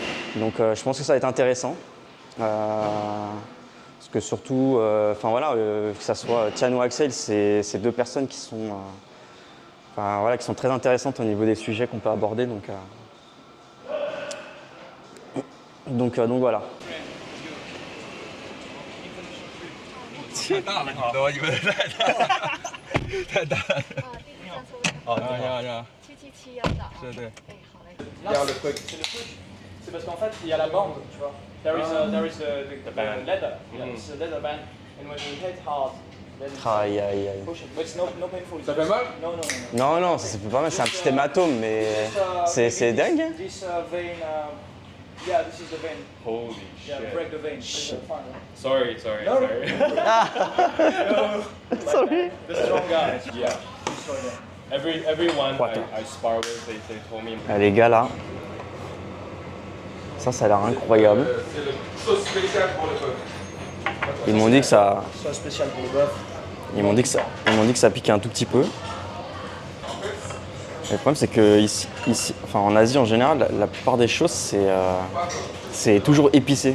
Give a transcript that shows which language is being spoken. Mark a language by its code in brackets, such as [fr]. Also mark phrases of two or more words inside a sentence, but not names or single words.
[fr] Donc je pense que ça va être intéressant. Parce que surtout, que ça soit Tian ou Axel, c'est deux personnes qui sont, qui sont très intéressantes au niveau des sujets qu'on peut aborder. Donc voilà. [zh] 太大了，我以为太大了。哦，你好，你好。 777要找。是对。哎，好嘞。 [fr] Là, c'est le push. C'est parce qu'en fait, il y a la bande, tu vois. [en] There is the band. Leather. Yeah, it's a leather band. And when you hit hard, then [fr] Aïe, aïe, aïe. [en] push it. But it's no painful. [fr] Ça fait mal? [en] No, no, no. [fr] Non, ça fait pas mal, c'est un petit hématome, mais c'est dingue. Hein. [en] This vein, yeah, this is the vein. Holy Yeah, break the vein. Shit. Sorry. No, no. Sorry. The strong guy. Yeah. Destroy them. Everyone What? I spar with, they told me. [fr] Les gars là, ça a l'air incroyable. C'est le sauce spéciale pour le bœuf. Ils m'ont dit que ça, Soit spécial pour le bœuf. ils m'ont dit que ça piquait un tout petit peu. Et le problème c'est que ici, en Asie en général, la plupart des choses c'est toujours épicé.